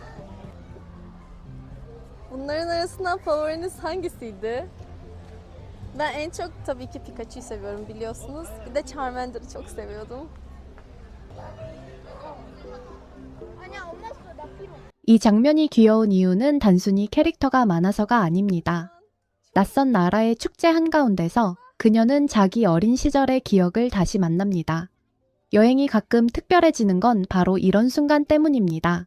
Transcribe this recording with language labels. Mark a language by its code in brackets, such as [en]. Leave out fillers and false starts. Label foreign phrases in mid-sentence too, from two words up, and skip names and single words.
[tr] Bunların arasından favoriniz hangisiydi? Ben en çok tabii ki Pikachu'yu seviyorum biliyorsunuz. Bir de Charmander'ı çok seviyordum. [ko] 이 장면이 귀여운 이유는 단순히 캐릭터가 많아서가 아닙니다. 낯선 나라의 축제 한가운데서 그녀는 자기 어린 시절의 기억을 다시 만납니다. 여행이 가끔 특별해지는 건 바로 이런 순간 때문입니다.